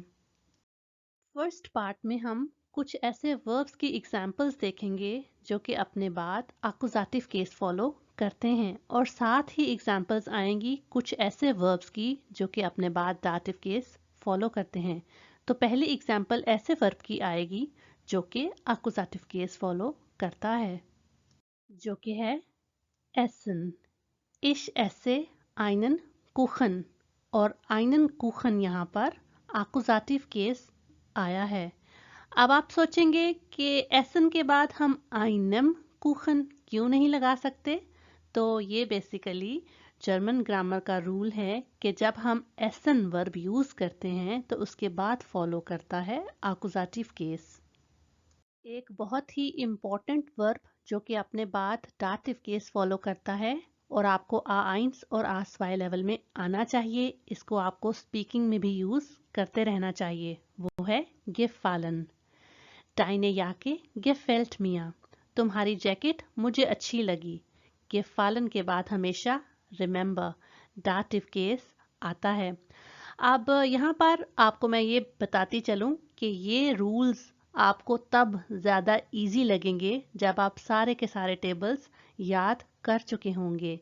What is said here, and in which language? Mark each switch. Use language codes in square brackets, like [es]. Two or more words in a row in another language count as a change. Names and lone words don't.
[en] first part [hi] में हम कुछ ऐसे वर्ब्स की एग्जांपल्स देखेंगे जो कि अपने बाद एक्कुजाटिव [en] case follow [hi] करते हैं, और साथ ही एग्जांपल्स आएंगी कुछ ऐसे वर्ब्स की जो कि अपने बाद डाटिव [en] case follow [hi] करते हैं। तो पहली एग्जांपल ऐसे वर्ब की आएगी जो कि एक्कुजाटिव [en] case follow [hi] करता है, जो कि है essen। [de] Ich esse einen Kuchen, [hi] और [de] einen Kuchen [hi] यहाँ पर एक्कुजाटिव केस आया है। अब आप सोचेंगे कि essen के बाद हम [de] einem Kuchen [hi] क्यों नहीं लगा सकते। तो ये बेसिकली [en] German grammar [hi] का रूल है कि जब हम एसन [en] verb use [hi] करते हैं तो उसके बाद फॉलो करता है आकुजाटिव केस। एक बहुत ही [en] important verb [hi] जो कि अपने बाद डाटिव [en] case follow [hi] करता है और आपको A1 और A2 लेवल में आना चाहिए, इसको आपको स्पीकिंग में भी यूज करते रहना चाहिए, वो है gefallen। [de] Deine Jacke gefällt mir। [hi] तुम्हारी जैकेट मुझे अच्छी लगी। gefallen के बाद हमेशा remember डाटिव केस आता है। अब यहाँ पर आपको मैं ये बताती चलूँ कि ये रूल्स आपको तब ज़्यादा इजी लगेंगे जब आप सारे के सारे टेबल्स याद कर चुके होंगे।